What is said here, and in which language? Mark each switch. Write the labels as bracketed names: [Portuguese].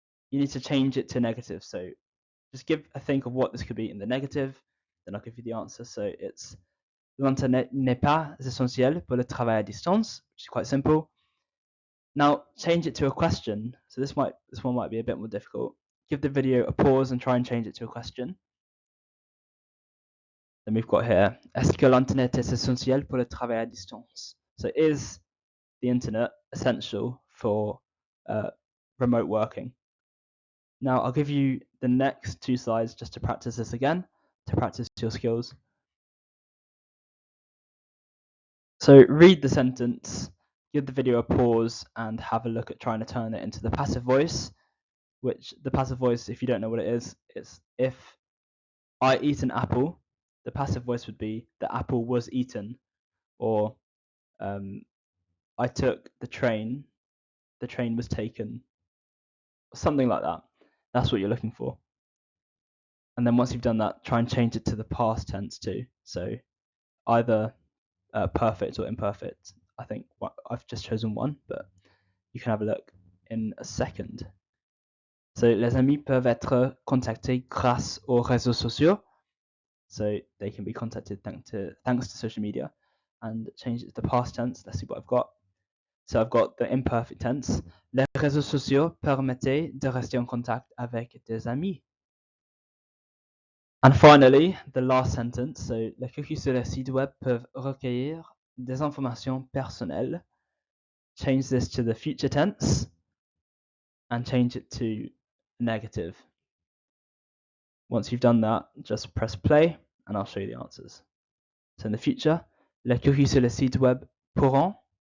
[English] You need to change it to negative. So just think of what this could be in the negative, then I'll give you the answer. So it's [French] l'internet n'est pas essentiel pour le travail à distance, [English] which is quite simple. Now change it to a question. So this one might be a bit more difficult. Give the video a pause and try and change it to a question. Then we've got here, [French] est-ce que l'internet est essentiel pour le travail à distance? [English] So is the internet essential for remote working? Now I'll give you the next two slides just to practice this again, to practice your skills. So read the sentence, give the video a pause, and have a look at trying to turn it into the passive voice, which the passive voice, if you don't know what it is, it's if I eat an apple, the passive voice would be the apple was eaten, or I took the train was taken, something like that. That's what you're looking for. And then once you've done that, try and change it to the past tense too. So either perfect or imperfect. I think I've just chosen one, but you can have a look in a second. [French] So les amis peuvent être contactés grâce aux réseaux sociaux. [English] So they can be contacted thanks to social media. And change it to the past tense. Let's see what I've got. So I've got the imperfect tense. [French] Les réseaux sociaux permettaient de rester en contact avec des amis. [English] And finally, the last sentence. [French] So les cookies sur le site web peuvent recueillir des informations personnelles. [English] Change this to the future tense and change it to negative. Once you've done that, just press play and I'll show you the answers. So in the future, [French] les cookies sur le site web pourront.